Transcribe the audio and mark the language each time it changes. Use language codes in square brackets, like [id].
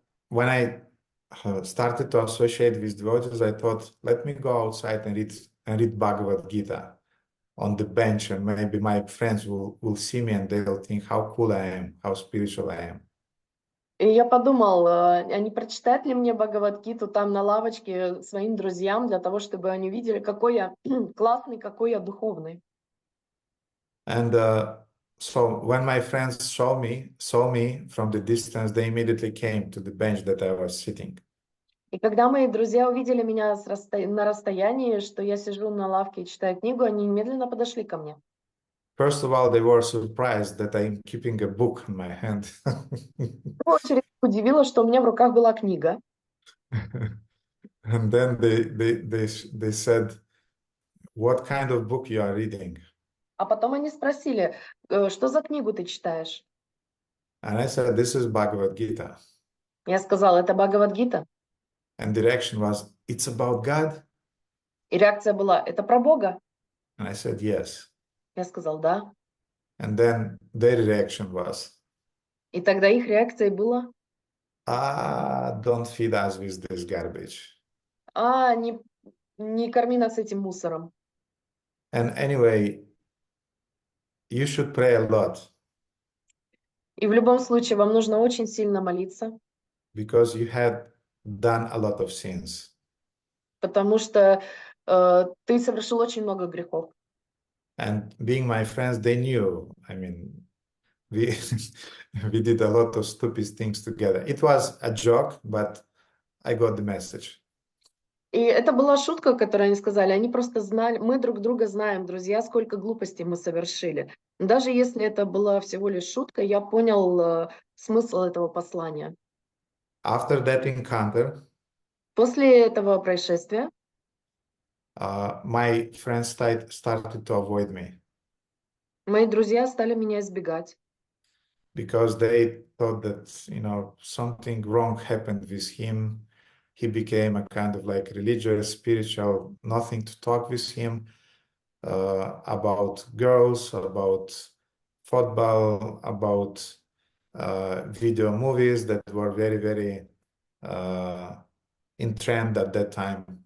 [en] When I started to associate with devotees, I thought, let me go outside and and read Bhagavad Gita on the bench, and maybe my friends will see me and they'll think how cool I am, how spiritual I am. [ru] И я подумал, а не прочитать ли мне Бхагавад-гиту там на лавочке своим друзьям, для того, чтобы они видели, какой я классный, какой я духовный. [en] And so when my friends saw me from the distance, they immediately came to the bench that I was sitting. [ru] И когда мои друзья увидели меня на расстоянии, что я сижу на лавке и читаю книгу, они немедленно подошли ко мне. [en] First of all, they were surprised that I'm keeping a book in my hand. [ru] В первую очередь удивило, что у меня в руках была книга. [en] And then they said, "What kind of book you are reading?" [ru] А потом они спросили, что за книгу ты читаешь? [en] And I said, "This is Bhagavad Gita." [ru] Я сказала, это Бхагавад-гита. [en] And the reaction was, "It's about God?" [ru] И реакция была, это про Бога? [en] And I said, "Yes." [ru] Я сказал, да. [en] And then their reaction was, [ru] И тогда их реакцией было, [en] don't feed us with this garbage. [ru] не корми нас этим мусором. [en] And anyway, you should pray a lot [ru] И в любом случае вам нужно очень сильно молиться, [en] because you had done a lot of sins. [ru] потому что ты совершил очень много грехов. [en] And being my friends, they knew. I mean, we we did a lot of stupid things together. It was a joke, but I got the message. [ru] И это была шутка, которую они сказали. Они просто знали, мы друг друга знаем, друзья, сколько глупостей мы совершили. Даже если это была всего лишь шутка, я понял смысл этого послания. [en] After that encounter, [ru] После этого происшествия [en] my friends started to avoid me [ru] мои друзья стали меня избегать, [en] because they thought that, something wrong happened with him. He became a kind of like religious, spiritual, nothing to talk with him about girls, about football, about video movies that were very, very in trend at that time.